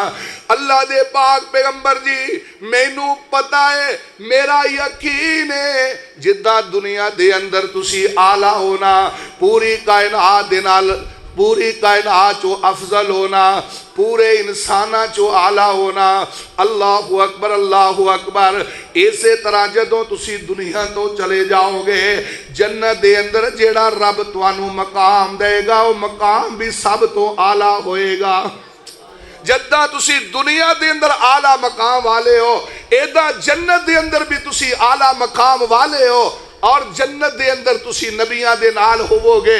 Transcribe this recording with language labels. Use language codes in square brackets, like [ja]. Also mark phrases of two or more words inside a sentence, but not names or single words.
[pa] اللہ دے پاک پیغمبر جی، مینوں پتا ہے، میرا یقین ہے، جداں دنیا دے اندر تسی اعلیٰ ہونا، پوری کائنات دے نال، پوری کائنات چوں افضل ہونا، پورے انساناں چوں اعلیٰ ہونا. [ar] الله أكبر، الله أكبر. [pa] اسے طرح جدوں تسی دنیا توں چلے جاؤ گے، جنت دے اندر جیڑا رب تہانوں مقام دے گا، وہ مقام بھی سب توں اعلیٰ ہووے گا. جداں تسی دنیا دے اندر اعلیٰ مقام والے ہو، ایدا جنت دے اندر بھی تسی اعلیٰ مقام والے ہو، اور جنت دے اندر تسی نبیاں دے نال ہووو گے.